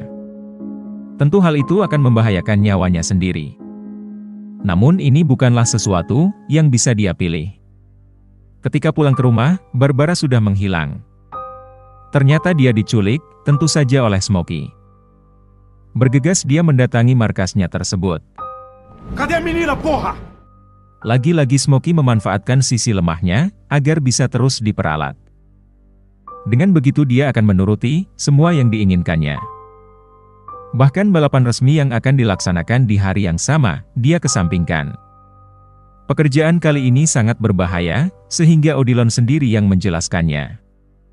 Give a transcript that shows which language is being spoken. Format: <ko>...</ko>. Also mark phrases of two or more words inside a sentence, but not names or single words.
<id>Tentu hal itu akan membahayakan nyawanya sendiri. Namun ini bukanlah sesuatu yang bisa dia pilih. Ketika pulang ke rumah, Barbara sudah menghilang. Ternyata dia diculik, tentu saja oleh Smokey. Bergegas dia mendatangi markasnya tersebut.</id> <pt>Cadê a menina, porra?</pt> <id>Lagi-lagi Smokey memanfaatkan sisi lemahnya, agar bisa terus diperalat. Dengan begitu dia akan menuruti semua yang diinginkannya. Bahkan balapan resmi yang akan dilaksanakan di hari yang sama, dia kesampingkan. Pekerjaan kali ini sangat berbahaya, sehingga Odilon sendiri yang menjelaskannya.</id>